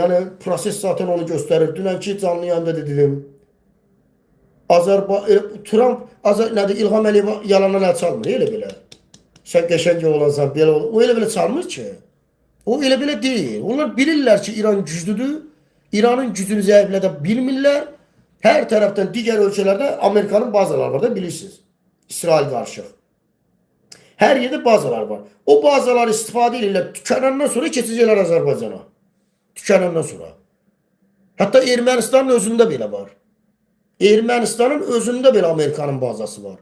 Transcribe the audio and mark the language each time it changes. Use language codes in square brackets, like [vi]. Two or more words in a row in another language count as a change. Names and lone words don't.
[az] Yəni, proses zaten onu göstərir. Dünənki canlı yayında dedim. Trump, İlham Əliyev yalandan əl çalmır, elə belə. Sən qəşəng olansan, belə olur. O elə belə çalmır ki. O elə belə deyil. Onlar bilirlər ki, İran güclüdür. İranın gücünü zəiflədə bilmirlər. [tr] Her taraftan diğer ölçülerde Amerika'nın bazaları var da bilirsiniz. İsrail karşı. Her yerde bazalar var. O bazalar istifade ile tükenenden sonra geçecekler Azerbaycan'a. Tükenenden sonra. Hatta Ermenistan'ın özünde bile var. Ermenistan'ın özünde bile Amerika'nın bazası var.